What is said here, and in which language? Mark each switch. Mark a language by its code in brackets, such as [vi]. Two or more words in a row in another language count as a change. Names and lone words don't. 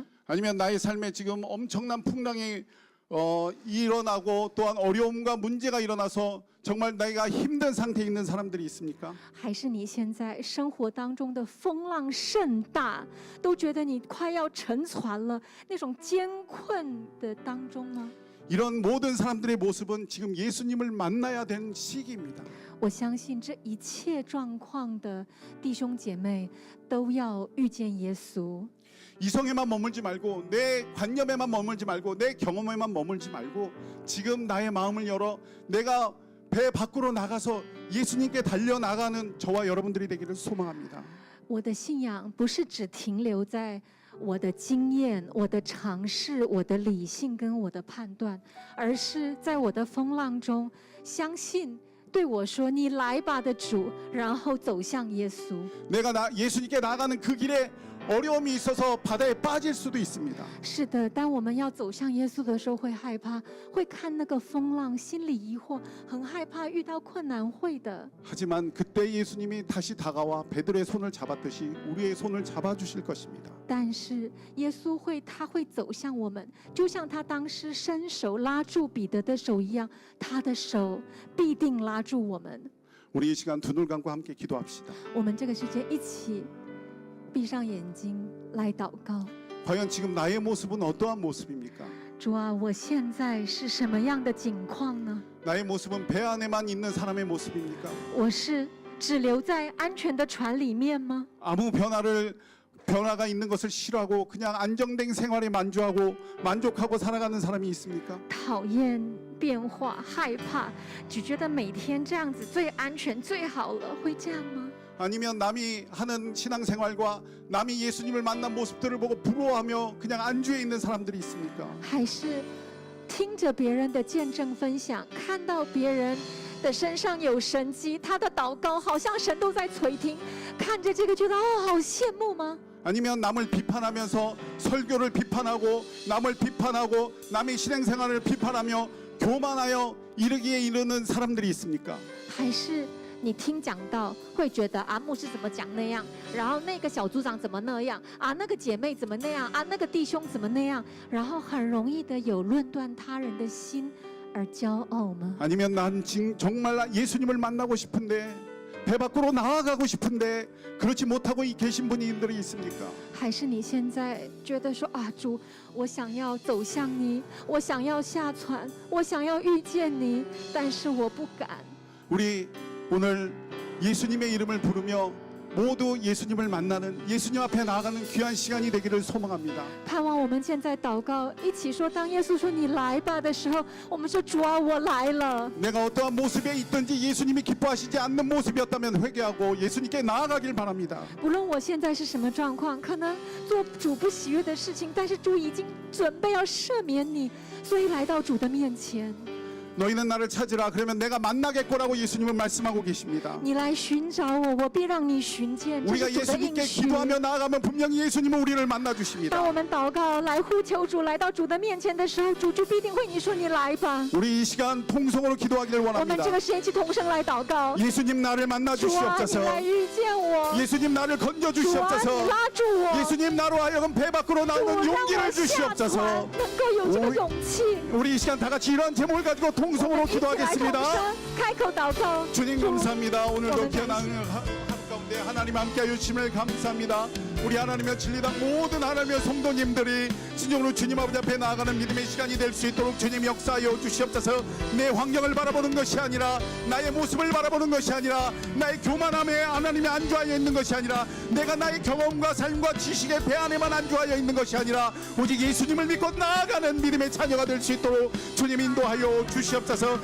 [ko] 아니면 나의 삶에 지금 엄청난 풍랑이 일어나고 또한 어려움과 문제가 일어나서 정말 내가 힘든 상태에 있는 사람들이 있습니까? [zh] 还是你现在生活当中的风浪甚大，都觉得你快要沉船了，那种艰困的当中吗？ [ko] 이런 모든 사람들의 모습은 지금 예수님을 만나야 되는 시기입니다. [zh] 我相信这一切状况的弟兄姐妹都要遇见耶稣。 [ko] 이성에만 머물지 말고 내 관념에만 머물지 말고 내 경험에만 머물지 말고 지금 나의 마음을 열어 내가 배 밖으로 나가서 예수님께 달려나가는 저와 여러분들이 되기를 소망합니다. [zh] 我的信仰不是只停留在 我的经验、我的尝试、我的理性跟我的判断，而是在我的风浪中，相信对我说“你来吧”的主，然后走向耶稣。 [ko] 내가 예수님께 나가는 그 길에 어려움이 있어서 바다에 빠질 수도 있습니다. [zh] 是的，当我们要走向耶稣的时候，会害怕，会看那个风浪，心里疑惑，很害怕遇到困难，会的。 [ko] 하지만 그때 예수님이 다시 다가와 베드로의 손을 잡았듯이 우리의 손을 잡아주실 것입니다. [zh] 但是耶稣他会走向我们，就像他当时伸手拉住彼得的手一样，他的手必定拉住我们。 [ko] 우리 이 시간 두 눈 감고 함께 기도합시다. [zh] 我们这个时间一起闭上眼睛来祷告。 [ko] 과연 지금 나의 모습은 어떠한 모습입니까? [zh] 主啊，我现在是什么样的境况呢？ [ko] 나의 모습은 배 안에만 있는 사람의 모습입니까? [zh] 我是只留在安全的船里面吗？ [ko] 아무 변화를 변화가 있는 것을 싫어하고 그냥 안정된 생활에 만족하고 살아가는 사람이 있습니까? [zh] 讨厌变化，害怕，只觉得每天这样子最安全、最好了，会这样吗？ [ko] 아니면 남이 하는 신앙생활과 남이 예수님을 만난 모습들을 보고 부러워하며 그냥 안주해 있는 사람들이 있습니까? [zh] 还是听着别人的见证分享，看到别人的身上有神迹，他的祷告好像神都在垂听，看着这个觉得哦，好羡慕吗？ [ko] 아니면 남을 비판하면서 설교를 비판하고 남을 비판하고 남의 신앙생활을 비판하며 교만하여 이르기에 이르는 사람들이 있습니까? [zh] 还是你听讲道会觉得啊，牧师怎么讲那样，然后那个小组长怎么那样啊，那个姐妹怎么那样啊，那个弟兄怎么那样，然后很容易的有论断他人的心而骄傲吗？ [ko] 아니면 난 정말 예수님을 만나고 싶은데 배 밖으로 나아가고 싶은데 그렇지 못하고 계신 분들이 있습니까? [zh] 还是你现在觉得说啊，主，我想要走向你，我想要下船，我想要遇见你，但是我不敢。 [ko] 우리 오늘 예수님의 이름을 부르며 모두 예수님을 만나는 예수님 앞에 나아가는 귀한 시간이 되기를 소망합니다. [zh] 盼望我们现在祷告，一起说，当耶稣说你来吧的时候，我们说主啊，我来了。 [ko] 내가 어떠한 모습에 있든지 예수님이 기뻐하시지 않는 모습이었다면 회개하고 예수님께 나아가길 바랍니다. [zh] 不论我现在是什么状况，可能做主不喜悦的事情，但是主已经准备要赦免你，所以来到主的面前。 [ko] 너희는 나를 찾으라 그러면 내가 만나겠고라고 예수님은 말씀하고 계십니다. [zh] 你来寻找我，我必让你寻见。这 [ko] 우리가 [zh] 是主的应 [ko] 예수님께 [zh] 许。 [ko] 기도하며 나아가면 분명히 예수님은 우리를 만나 [zh] 当 [ko] 주십니다. [zh] 我们祷告来呼求主，来到主的面前的时候，主必定会你说你来吧。 [ko] 우리 이 시간 통성으로 기도하기를 [zh] 我们 [ko] 원합니다. [zh] 这个时间一起同声来祷告。 [ko] 예수님 나를 만나 [zh] 主啊，你 [ko] 주시옵소서. [zh] 来遇见我。 [ko] 예수님 나를 건져 [zh] 主啊，你 [ko] 주시옵소서. [zh] 拉住我。 [ko] 예수님 나로 하여금 배 밖으로 [zh] 主， [ko] 나오는 [zh] 让我 [ko] 용기를 [zh] 下船， [ko] 주시옵소서. [zh] 能够有这个勇气。 [ko] 우리 이 시간 다 같이 이러한 제목을 가지고 [zh] 我 [ko] 통성으로 [zh] 们一起来同 [ko] 기도하겠습니다. [zh] 声开口祷告。 [ko] 주님 [zh] 主， [ko] 감사합니다. 오늘도 오늘 귀한 하루 가운데 하나님 함께하여 주심을 감사합니다. 우리 하나님의 진리당 모든 하나님의 성도님들이 진정으로 주님 아버지 앞에 나아가는 믿음의 시간이 될 수 있도록 주님 역사하여 주시옵소서. 내 환경을 바라보는 것이 아니라 나의 모습을 바라보는 것이 아니라 나의 교만함에 하나님이 안주하여 있는 것이 아니라 내가 나의 경험과 삶과 지식의 배 안에만 안주하여 있는 것이 아니라 오직 예수님을 믿고 나아가는 믿음의 자녀가 될 수 있도록 주님 인도하여 주시옵소서.